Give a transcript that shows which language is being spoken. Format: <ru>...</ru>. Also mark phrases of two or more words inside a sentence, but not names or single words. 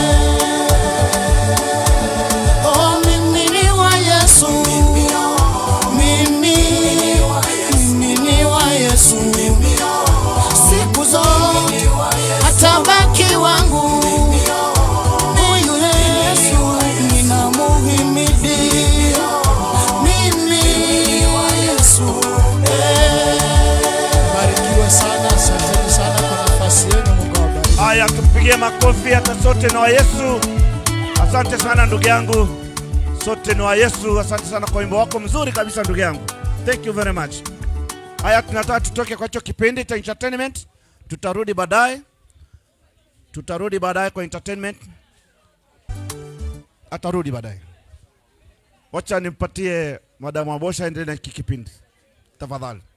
<sw>Siku zote atabaki wangu, huyu Yesu ninamuhimidi, mimi wa Yesu. Barikiwe sana, asante sana kwa nafasi yenu, Mungu awabariki. Haya, tupigie makofi hata sote ni wa Yesu. Asante sana ndugu yangu, sote ni wa Yesu. Asante sana kwa wimbo wako mzuri kabisa ndugu yangu.</sw> <en>Thank you very much.</en> <sw>Haya, tunataka tutoke kwa hicho kipindi cha entertainment. Tutarudi baadaye kwa entertainment. Atarudi baadaye. Wacha nimpatie Madam Wabosha endelee na kipindi. Tafadhali.</sw>